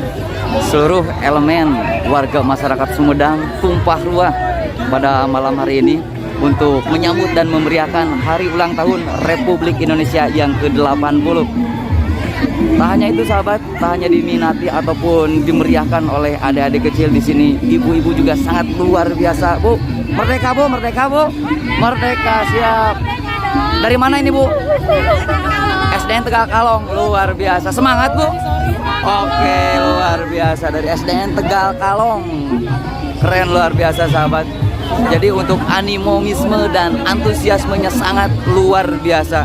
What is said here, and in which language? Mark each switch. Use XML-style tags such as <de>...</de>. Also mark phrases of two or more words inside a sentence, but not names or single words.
<id>Seluruh elemen warga masyarakat Sumedang tumpah ruah pada malam hari ini untuk menyambut dan memeriahkan hari ulang tahun Republik Indonesia yang ke-80. Tak hanya itu sahabat, tak hanya diminati ataupun dimeriahkan oleh adik-adik kecil di sini, ibu-ibu juga sangat luar biasa. Bu, merdeka Bu, merdeka Bu, merdeka, siap. Dari mana ini Bu? SDN Tegal Kalong. Luar biasa. Semangat Bu. Oke, luar biasa dari SDN Tegal Kalong. Keren, luar biasa sahabat. Jadi untuk animomisme dan antusiasmenya sangat luar biasa.</id>